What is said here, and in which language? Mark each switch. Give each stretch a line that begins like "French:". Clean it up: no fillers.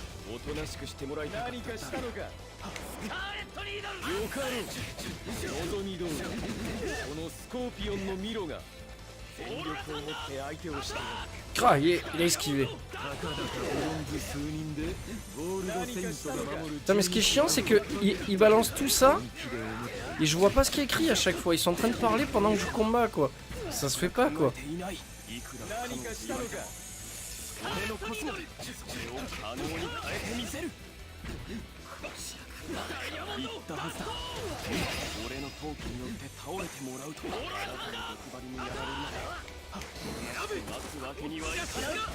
Japanese: おとなしくしてもらいたい。何かしたのか。スカーレット・ニードル。よかろう。望み通りこのスコーピオンのミロが全力を持って相手をして。
French: Ah, il a esquivé. Putain, mais ce qui est chiant, c'est que il balance tout ça et je vois pas ce qui est écrit à chaque fois. Ils sont en train de parler pendant que je combats quoi. Ça se fait pas quoi.
Japanese: 俺のコスモでそれを可能に変えてみせる。言ったはずだ。俺の闘気によって倒れてもらうとだから毒針にやられるなら待つわけにはいかない。